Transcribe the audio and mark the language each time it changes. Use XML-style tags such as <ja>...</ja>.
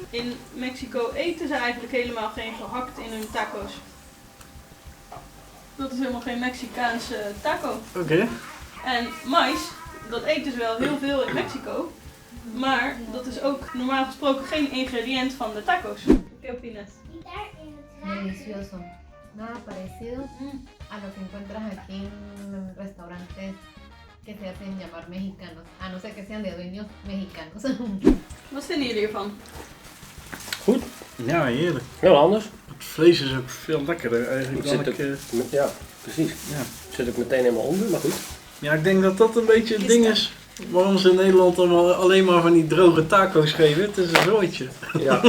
<nl>In Mexico eten ze eigenlijk helemaal geen gehakt in hun taco's. Dat is helemaal geen Mexicaanse taco. Oké. En mais, dat eten ze wel heel veel in Mexico. Maar dat is ook normaal gesproken geen ingrediënt van de taco's.</nl> <es>¿Qué opinas? Delicioso. Nada parecido a lo que encuentras aquí en restaurantes que se hacen llamar mexicanos. A no ser que sean de dueños mexicanos.</es> <nl>Wat vinden jullie ervan? Goed. Ja, heerlijk. Heel anders. Het vlees is ook veel lekkerder eigenlijk dan Zit ik... ook, ja, precies. ja. Zit ook meteen helemaal onder, maar goed. Ja, ik denk dat dat een beetje het ding is waarom ze in Nederland allemaal alleen maar van die droge taco's geven. Het is een zooitje. Ja.</nl>